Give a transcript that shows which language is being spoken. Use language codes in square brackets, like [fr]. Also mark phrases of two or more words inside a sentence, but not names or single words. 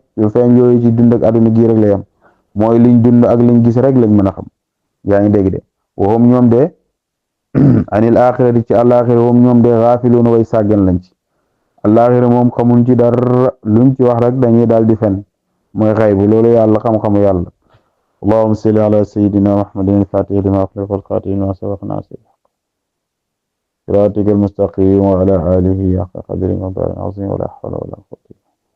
[wo] lu feeñ yooyu ci dund ak àdduna gi rek la yam mooy liñ dund ak liñ gis rek lañ mën a xam yaa ngi dégg de waxum ñoom de [ar] عن الآخرة [wo] ci àlaxira waxum ñoom de xaafiluuna way sàggan lañ ci àlaxira moom xamuñ ci dara luñ ci wax rek dañuy daal di fen mooy xaybu loolu yàlla xam-xamu yàlla [ar] اللهم صل على سيدنا محمد الفاتح لما أغلق والخاتم لما سبق ناصر صراطك المستقيم وعلى آله حق قدره ومقداره العظيم ولا حول ولا قوة